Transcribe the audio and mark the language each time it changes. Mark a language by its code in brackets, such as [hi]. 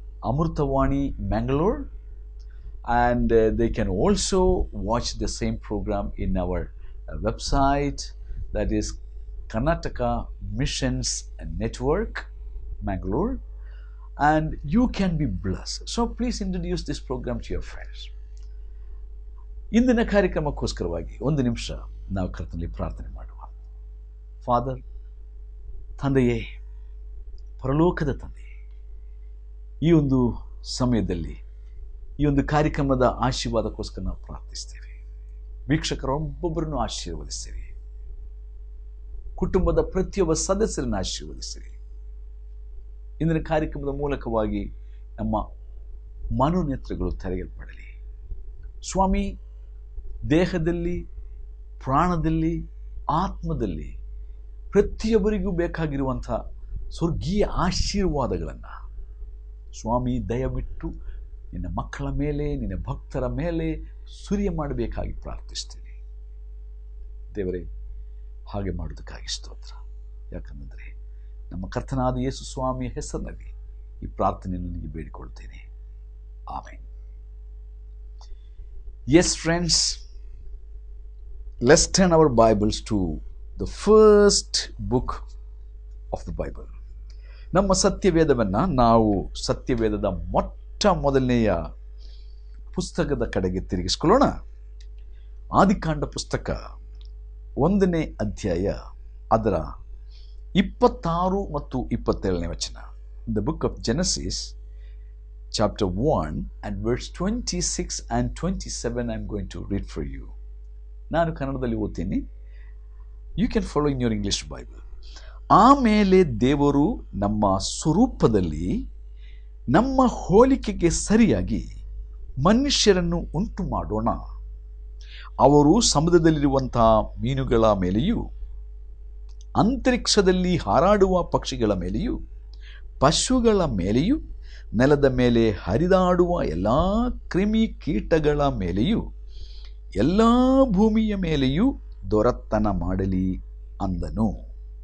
[en] Amurtavani Mangalore, and they can also watch the same program in our website, that is Karnataka Missions Network Mangalore, and you can be blessed. So please introduce this program to your friends. [kn] ಇಂದಿನ ಕಾರ್ಯಕ್ರಮಕ್ಕೋಸ್ಕರವಾಗಿ ಒಂದು ನಿಮಿಷ ನಾವು ಕರ್ತನಲ್ಲಿ ಪ್ರಾರ್ಥನೆ ಮಾಡುವ. Father, ತಂದೆಯೇ, ಪರಲೋಕದ ತಂದೆಯೇ, ಈ ಒಂದು ಸಮಯದಲ್ಲಿ ಈ ಒಂದು ಕಾರ್ಯಕ್ರಮದ ಆಶೀರ್ವಾದಕ್ಕೋಸ್ಕರ ನಾವು ಪ್ರಾರ್ಥಿಸ್ತೇವೆ. ವೀಕ್ಷಕರೊಬ್ಬೊಬ್ಬರನ್ನು ಆಶೀರ್ವದಿಸಿರಿ. ಕುಟುಂಬದ ಪ್ರತಿಯೊಬ್ಬ ಸದಸ್ಯರನ್ನು ಆಶೀರ್ವದಿಸಿರಿ. ಇಂದಿನ ಕಾರ್ಯಕ್ರಮದ ಮೂಲಕವಾಗಿ ನಮ್ಮ ಮನೋನೇತ್ರಗಳು ತೆರೆಯಲ್ಪಡಲಿ. ಸ್ವಾಮಿ, ದೇಹದಲ್ಲಿ, ಪ್ರಾಣದಲ್ಲಿ, ಆತ್ಮದಲ್ಲಿ ಪ್ರತಿಯೊಬ್ಬರಿಗೂ ಬೇಕಾಗಿರುವಂಥ ಸ್ವರ್ಗೀಯ ಆಶೀರ್ವಾದಗಳನ್ನು ಸ್ವಾಮಿ ದಯವಿಟ್ಟು ನಿನ್ನ ಮಕ್ಕಳ ಮೇಲೆ, ನಿನ್ನ ಭಕ್ತರ ಮೇಲೆ ಸುರಿಯ ಮಾಡಬೇಕಾಗಿ ಪ್ರಾರ್ಥಿಸ್ತೀನಿ. ದೇವರೇ, ಹಾಗೆ ಮಾಡೋದಕ್ಕಾಗಿ ಸ್ತೋತ್ರ. ಯಾಕಂದರೆ ನಮ್ಮ ಕರ್ತನಾದ ಯೇಸು ಸ್ವಾಮಿಯ ಹೆಸರಿನಲ್ಲಿ ಈ ಪ್ರಾರ್ಥನೆಯನ್ನು ನನಗೆ ಬೇಡಿಕೊಳ್ತೇನೆ. Amen. [en] Yes, friends, let's turn our Bibles to the first book of the Bible. [kn] ನಮ್ಮ ಸತ್ಯವೇದವನ್ನು ನಾವು ಸತ್ಯವೇದದ ಮೊದಲನೆಯ ಪುಸ್ತಕದ ಕಡೆಗೆ ತಿರುಗಿಸ್ಕೊಳ್ಳೋಣ. ಆದಿಕಾಂಡ ಪುಸ್ತಕ 1ನೇ ಅಧ್ಯಾಯ, ಅದರ 26 ಮತ್ತು 27ನೇ ವಚನ. [en] The book of Genesis, chapter 1 and verse 26 and 27 I'm going to read for you. [kn] ನಾನು ಕನ್ನಡದಲ್ಲಿ ಓದ್ತೀನಿ. [en] You can follow in your English Bible. [kn] ಆಮೇಲೆ ದೇವರು ನಮ್ಮ ಸ್ವರೂಪದಲ್ಲಿ, ನಮ್ಮ ಹೋಲಿಕೆಗೆ ಸರಿಯಾಗಿ ಮನುಷ್ಯರನ್ನು ಉಂಟು ಮಾಡೋಣ. ಅವರು ಸಮುದ್ರದಲ್ಲಿರುವಂತಹ ಮೀನುಗಳ ಮೇಲೆಯೂ, ಅಂತರಿಕ್ಷದಲ್ಲಿ ಹಾರಾಡುವ ಪಕ್ಷಿಗಳ ಮೇಲೆಯೂ, ಪಶುಗಳ ಮೇಲೆಯೂ, ನೆಲದ ಮೇಲೆ ಹರಿದಾಡುವ ಎಲ್ಲ ಕ್ರಿಮಿ ಕೀಟಗಳ ಮೇಲೆಯೂ, ಎಲ್ಲ ಭೂಮಿಯ ಮೇಲೆಯೂ ದೊರೆತನ ಮಾಡಲಿ ಅಂದನು.